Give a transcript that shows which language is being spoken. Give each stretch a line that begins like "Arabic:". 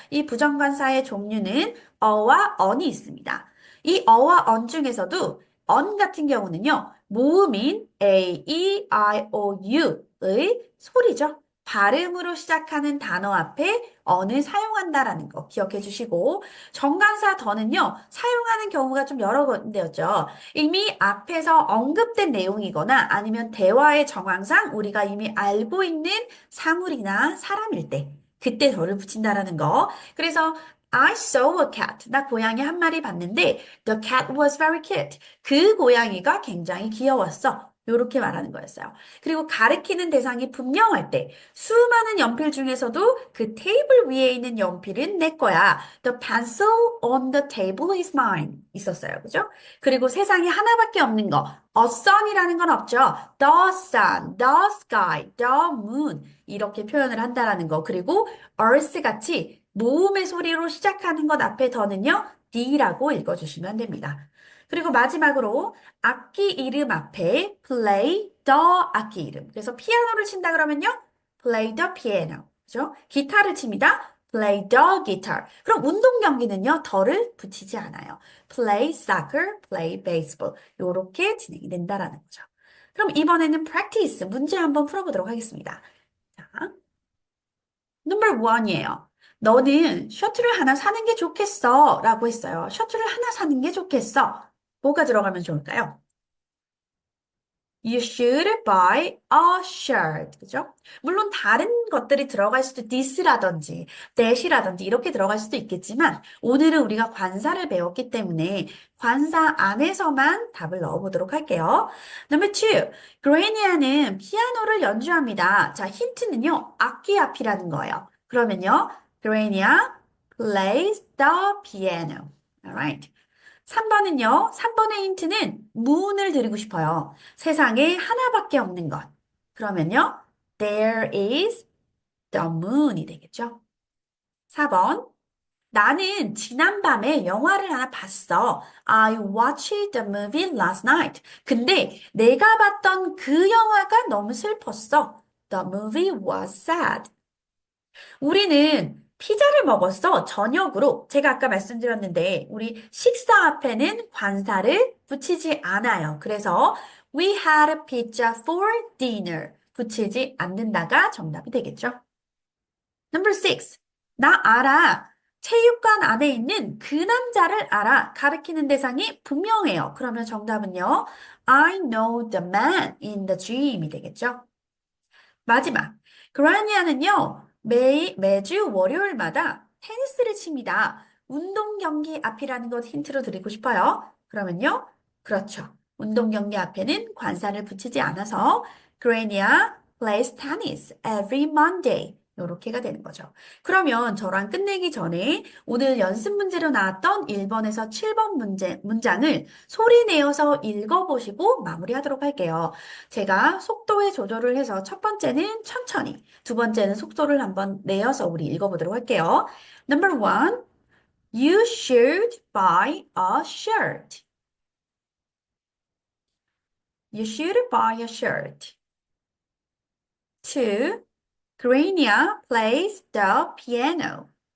Korean: 이 부정관사의 종류는 어와 언이 있습니다. 이 어와 언 중에서도 언 같은 경우는요. 모음인 A, E, I, O, U의 소리죠. 발음으로 시작하는 단어 앞에 언을 사용한다라는 거 기억해 주시고 정관사 더는요. 사용하는 경우가 좀 여러 군데였죠. 이미 앞에서 언급된 내용이거나 아니면 대화의 정황상 우리가 이미 알고 있는 사물이나 사람일 때 그때 더를 붙인다라는 거.
English: 그래서 I saw a cat.
Korean: 나 고양이 한 마리 봤는데
English: the cat was very cute.
Korean: 그 고양이가 굉장히 귀여웠어. 요렇게 말하는 거였어요. 그리고 가리키는 대상이 분명할 때 수많은 연필 중에서도 그 테이블 위에 있는 연필은 내 거야.
English: The pencil on the table is mine.
Korean: 있었어요. 그죠? 그리고 세상에 하나밖에 없는 거. A sun이라는 건 없죠.
English: The sun, the sky, the moon.
Korean: 이렇게 표현을 한다라는 거. 그리고 earth 같이 모음의 소리로 시작하는 것 앞에 더는요. D라고 읽어주시면 됩니다. 그리고 마지막으로 악기 이름 앞에 play the 악기 이름. 그래서 피아노를 친다 그러면요.
English: play the piano.
Korean: 그죠? 기타를 칩니다.
English: play the guitar.
Korean: 그럼 운동 경기는요. 더를 붙이지 않아요.
English: play soccer, play baseball.
Korean: 요렇게 진행이 된다라는 거죠. 그럼 이번에는 practice 문제 한번 풀어보도록 하겠습니다. 자, number one이에요. 너는 셔츠를 하나 사는 게 좋겠어. 라고 했어요. 셔츠를 하나 사는 게 좋겠어. 뭐가 들어가면 좋을까요?
English: You should buy a shirt.
Korean: 그죠? 물론 다른 것들이 들어갈 수도 this라든지 that이라든지 이렇게 들어갈 수도 있겠지만 오늘은 우리가 관사를 배웠기 때문에 관사 안에서만 답을 넣어보도록 할게요. Number two, 그레니아는 피아노를 연주합니다. 자, 힌트는요. 악기 앞이라는 거예요. 그러면요.
English: 그레니아 plays the piano. Alright.
Korean: 3번은요, 3번의 힌트는 문을 드리고 싶어요. 세상에 하나밖에 없는 것. 그러면요,
English: there is the moon
Korean: 이 되겠죠. 4번. 나는 지난밤에 영화를 하나 봤어.
English: I watched the movie last night.
Korean: 근데 내가 봤던 그 영화가 너무 슬펐어.
English: The movie was sad.
Korean: 우리는 피자를 먹었어. 저녁으로. 제가 아까 말씀드렸는데, 우리 식사 앞에는 관사를 붙이지 않아요. 그래서
English: we had a pizza for dinner.
Korean: 붙이지 않는다가 정답이 되겠죠. Number 6. 나 알아. 체육관 안에 있는 그 남자를 알아. 가리키는 대상이 분명해요. 그러면 정답은요.
English: I know the man in the gym
Korean: 이 되겠죠. 마지막. 그라니아는요, 매주 월요일마다 테니스를 칩니다. 운동 경기 앞이라는 것 힌트로 드리고 싶어요. 그러면요, 그렇죠. 운동 경기 앞에는 관사를 붙이지 않아서
English: Grania plays tennis every Monday.
Korean: 요렇게가 되는 거죠. 그러면 저랑 끝내기 전에 오늘 연습 문제로 나왔던 1번에서 7번 문장을 소리 내어서 읽어보시고 마무리하도록 할게요. 제가 속도의 조절을 해서 첫 번째는 천천히, 두 번째는 속도를 한번 내어서 우리 읽어보도록 할게요.
English: Number one, you should buy a shirt. You should buy a shirt. Two, Grania plays the piano.